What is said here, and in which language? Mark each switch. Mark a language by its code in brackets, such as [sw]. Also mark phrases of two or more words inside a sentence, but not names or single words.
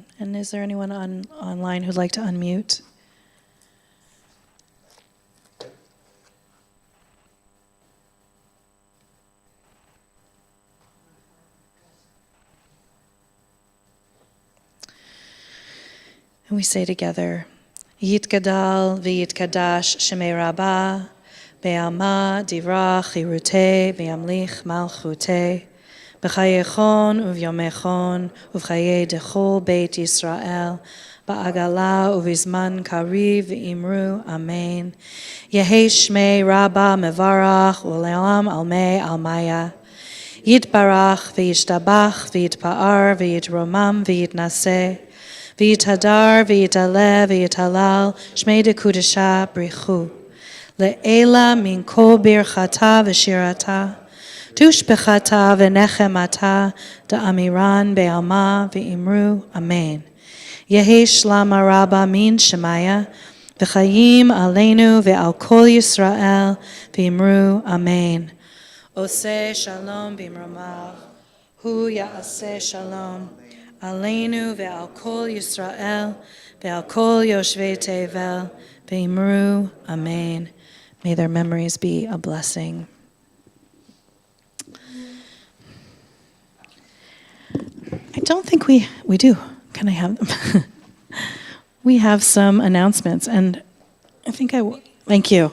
[en] And is there anyone online who'd like to unmute? And we say together, [arc] יתגדל ויתקדש שמה רבא, בעלמא די ברא כרעותה, וימליך מלכותה, בחייכון וביומיכון, ובחיי דכל בית ישראל, בעגלא ובזמן קריב ואמרו, אמן. יהא שמה רבא מברך, ולעלם עלמי עלמיא. יתברך וישתבח ויתפאר ויתרומם ויתנשא, ויתהדר, ויתעלה, ויתהלל, שמה דקודשא בריך הוא. לעלא מן כל ברכתא ושירתא, תשבחתא ונחמתא, דאמירן בעלמא ואמרו, אמן. יהא שלמא רבא מן שמיא, וחיים עלינו ועל כל ישראל, ואמרו, אמן. [he] עושה שלום במרומיו, הוא יעשה שלום, עלינו ועל כל ישראל, ועל כל יושבי תבל, ואמרו, amen. [en] May their memories be a blessing. I don't think we do. Can I have them? We have some announcements, and I think thank you.